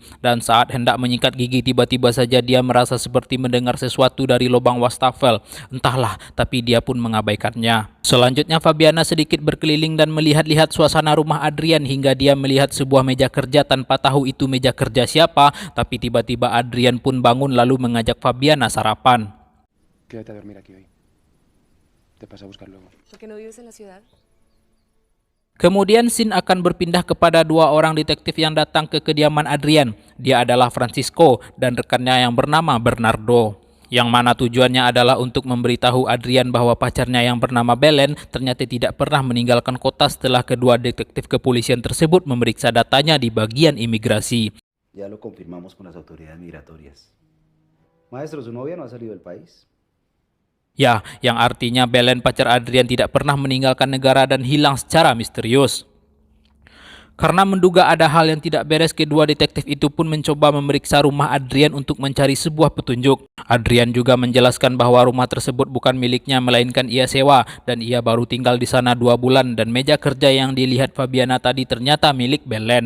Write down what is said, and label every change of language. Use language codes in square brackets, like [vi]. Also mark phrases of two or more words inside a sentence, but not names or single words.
[id] Dan saat hendak menyikat gigi, tiba-tiba saja dia merasa seperti mendengar sesuatu dari lubang wastafel. Entahlah, tapi dia pun mengabaikannya. Selanjutnya Fabiana sedikit berkeliling dan melihat-lihat suasana rumah Adrian hingga dia melihat sebuah meja kerja tanpa tahu itu meja kerja siapa. Tapi tiba-tiba Adrian pun bangun lalu mengajak Fabiana sarapan. [es] Quédate a dormir aquí hoy. Te paso a buscar luego. ¿Por qué no vives en la ciudad? [id] Kemudian scene akan berpindah kepada dua orang detektif yang datang ke kediaman Adrian. Dia adalah Francisco dan rekannya yang bernama Bernardo. Yang mana tujuannya adalah untuk memberitahu Adrian bahwa pacarnya yang bernama Belen ternyata tidak pernah meninggalkan kota setelah kedua detektif kepolisian tersebut memeriksa datanya di bagian imigrasi. [es] Ya lo confirmamos con las autoridades migratorias. Maestro, ¿su novia no ha salido del país? [id] Ya, yang artinya Belen pacar Adrian tidak pernah meninggalkan negara dan hilang secara misterius. Karena menduga ada hal yang tidak beres, kedua detektif itu pun mencoba memeriksa rumah Adrian untuk mencari sebuah petunjuk. Adrian juga menjelaskan bahwa rumah tersebut bukan miliknya melainkan ia sewa dan ia baru tinggal di sana 2 bulan dan meja kerja yang dilihat Fabiana tadi ternyata milik Belen.